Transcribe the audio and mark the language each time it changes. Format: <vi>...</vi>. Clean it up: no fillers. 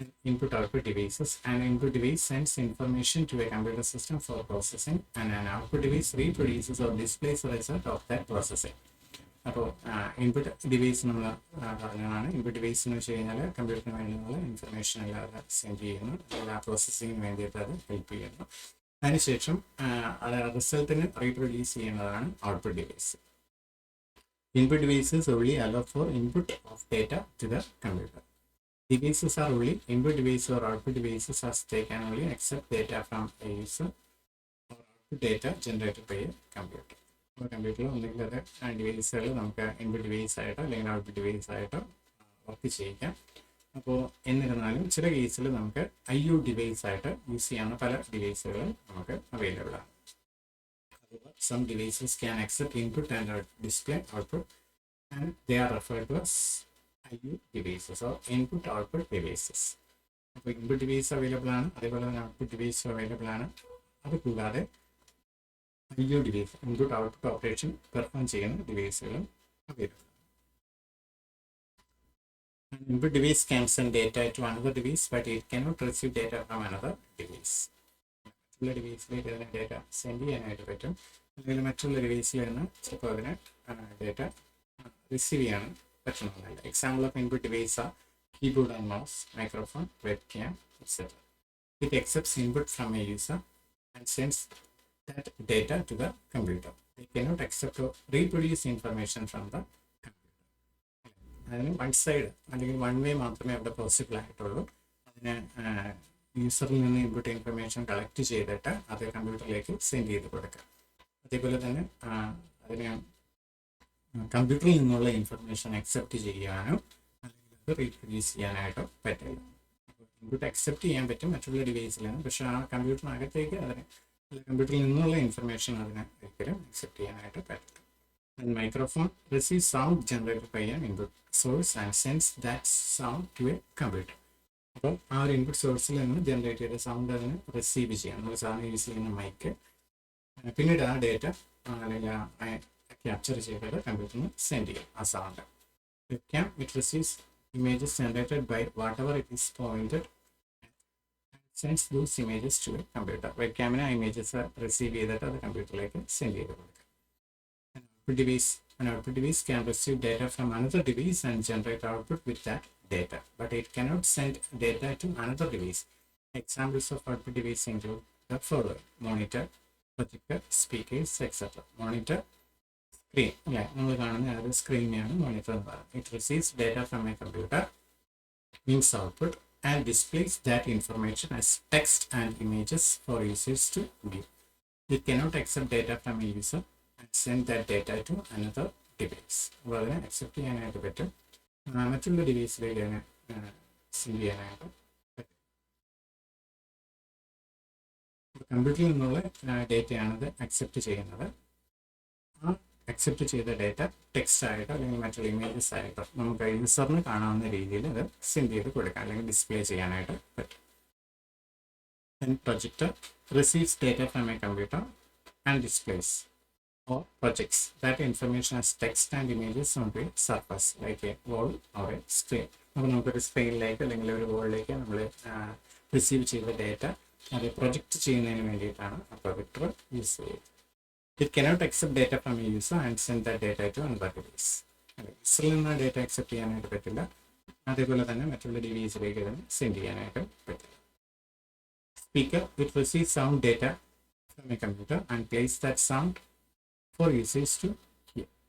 <en>Input output devices. An input device sends information to a computer system for processing and an output device reproduces or displays the result of that processing.</en> <ml>അപ്പോൾ input device നമ്മൾ പറഞ്ഞതാണ്. Input device എന്ന് വെച്ച് കഴിഞ്ഞാൽ കമ്പ്യൂട്ടറിന് വേണ്ടിയുള്ള information അല്ലാതെ send ചെയ്യുന്നു, അല്ലെങ്കിൽ ആ പ്രോസസ്സിങ്ങിന് വേണ്ടിയിട്ട് അത് ഹെൽപ്പ് ചെയ്യുന്നു. അതിനുശേഷം അത് റിസൾട്ടിന് റീപ്രൊഡ്യൂസ് ചെയ്യുന്നതാണ് output device. Input devices</ml> <en>only allow for input of data to the computer. Devices are only input device or output devices as they can only accept data from a user or output data generated by a computer.</en> <ml>അപ്പോൾ കമ്പ്യൂട്ടറിൽ ഒന്നെങ്കിൽ അത് ഡിവൈസുകൾ നമുക്ക് input device ആയിട്ടോ അല്ലെങ്കിൽ output device ആയിട്ടോ work ചെയ്യിക്കാം. അപ്പോൾ എന്നിരുന്നാലും ചില കേസിൽ നമുക്ക് IO ഡിവൈസ് ആയിട്ട് യൂസ് ചെയ്യാവുന്ന പല ഡിവൈസുകളും നമുക്ക് അവൈലബിൾ ആണ്.</ml> <en>Some devices can accept input and display output and they are referred to as IO devices or input output devices.</en> <ml>അപ്പോൾ ഇൻപുട്ട് ഡിവൈസ് അവൈലബിൾ ആണ്, അതേപോലെ തന്നെ ഔട്ട്പുട്ട് ഡിവൈസ് അവൈലബിൾ ആണ്. അത് കൂടാതെ IO device input output operation perform ചെയ്യുന്ന ഡിവൈസുകളും available ആണ്.</ml> <en>An input device can send data to another device, but it cannot receive data from another device.</en> <ml>മറ്റുള്ള ഡിവൈസിലേക്ക് അതിന് ഡേറ്റ സെൻഡ് ചെയ്യാനായിട്ട് പറ്റും, അല്ലെങ്കിൽ മറ്റുള്ള ഡിവൈസിൽ നിന്ന് ചിലപ്പോൾ അതിന് ഡേറ്റ റിസീവ് ചെയ്യാൻ പറ്റണമെന്നില്ല.</ml> <en>Example of input device ആ keyboard and mouse, microphone, webcam, etcetera. It accepts input from a user and sends that data to the computer. They cannot accept or reproduce information from the computer.</en> <ml>അതിന് one side അല്ലെങ്കിൽ one way മാത്രമേ അവിടെ possible ആയിട്ടുള്ളൂ. അതിന് യൂസറിൽ നിന്ന് input information collect ചെയ്തിട്ട് അത് കമ്പ്യൂട്ടറിലേക്ക് സെൻഡ് ചെയ്ത് കൊടുക്കാം. അതേപോലെ തന്നെ അതിന് കമ്പ്യൂട്ടറിൽ നിന്നുള്ള ഇൻഫർമേഷൻ അക്സെപ്റ്റ് ചെയ്യാനോ അല്ലെങ്കിൽ അത് റീപ്രൊഡ്യൂസ് ചെയ്യാനായിട്ടോ പറ്റില്ല. ഇൻപുട്ട് അക്സെപ്റ്റ് ചെയ്യാൻ പറ്റും മറ്റുള്ള ഡിവൈസിലാണ്, പക്ഷേ ആ കമ്പ്യൂട്ടറിനകത്തേക്ക് അതിന് കമ്പ്യൂട്ടറിൽ നിന്നുള്ള ഇൻഫർമേഷൻ അതിന് ഒരിക്കലും അക്സെപ്റ്റ് ചെയ്യാനായിട്ട് പറ്റില്ല.</ml> <en>And microphone receives sound generated by an input source and sends that sound to a computer.</en> <ml>അപ്പോൾ ആ ഒരു ഇൻപുട്ട് സോഴ്സിൽ നിന്ന് ജനറേറ്റ് ചെയ്ത സൗണ്ട് അതിന് റിസീവ് ചെയ്യാം. നമ്മൾ സാധാരണ യൂസ് ചെയ്യുന്ന മൈക്ക്. പിന്നീട് ആ ഡേറ്റ അല്ലെങ്കിൽ ക്യാപ്ചർ ചെയ്തിട്ട് കമ്പ്യൂട്ടറിന് സെൻഡ് ചെയ്യും ആ sound.</ml> <en>Webcam it receives images generated by whatever it is pointed sends those images to a computer. Webcam images receive</en> <ml>ചെയ്തിട്ട് അത് കമ്പ്യൂട്ടറിലേക്ക് സെൻഡ് ചെയ്ത് കൊടുക്കുക.</ml> <en>An output device can receive data from another device and generate output with that data, but it cannot send data to another device. Examples of output device include the following: monitor, projector, speakers, etc. Monitor, screen.</en> <ml>Yeah, നമ്മൾ കാണുന്ന ഒരു സ്ക്രീനെയാണ് monitor എന്ന് പറയുന്നത്.</ml> <en>It receives data from a computer, means output, and displays that information as text and images for users to view. It cannot accept data from a user and send that data to another device.</en> <ml>അപ്പോൾ അതിനെ accept ചെയ്യാനായിട്ട് പറ്റും, മറ്റുള്ള ഡിവൈസിലേക്ക് അതിനെ send ചെയ്യാനായിട്ട് പറ്റും. കമ്പ്യൂട്ടറിൽ നിന്നുള്ള ഡേറ്റയാണത് അക്സെപ്റ്റ് ചെയ്യുന്നത്. ആ അക്സെപ്റ്റ് ചെയ്ത ഡേറ്റ ടെക്സ്റ്റ് ആയിട്ടോ അല്ലെങ്കിൽ മറ്റുള്ള ഇമേജസ് ആയിട്ടോ നമുക്ക് യൂസറിന് കാണാവുന്ന രീതിയിൽ അത് സെൻഡ് ചെയ്ത് കൊടുക്കാം അല്ലെങ്കിൽ ഡിസ്പ്ലേ ചെയ്യാനായിട്ട് പറ്റും.</ml> <en>Then projector receives data from a computer and displays or projects that information as text and images on the surface like a wall or a screen.</en> <ml>അപ്പോൾ നമുക്കൊരു സ്ക്രീനിലേക്ക് അല്ലെങ്കിൽ ഒരു വോളിലേക്ക് നമ്മൾ റിസീവ് ചെയ്ത ഡേറ്റ അത് പ്രൊജക്റ്റ് ചെയ്യുന്നതിന് വേണ്ടിയിട്ടാണ് ആ പ്രൊജക്ടർ യൂസ് ചെയ്യുന്നത്.</ml> <en>It cannot accept data from a user and send that data to another device.</en> <ml>യൂസറിൽ നിന്ന് ഡേറ്റ അക്സെപ്റ്റ് ചെയ്യാനായിട്ട് പറ്റില്ല, അതേപോലെ തന്നെ മറ്റുള്ള ഡിവൈസിലേക്ക് ഇതിന് സെൻഡ് ചെയ്യാനായിട്ട് പറ്റില്ല.</ml> <en>Speaker, it receives sound data from a computer and plays that sound for users to hear.</en>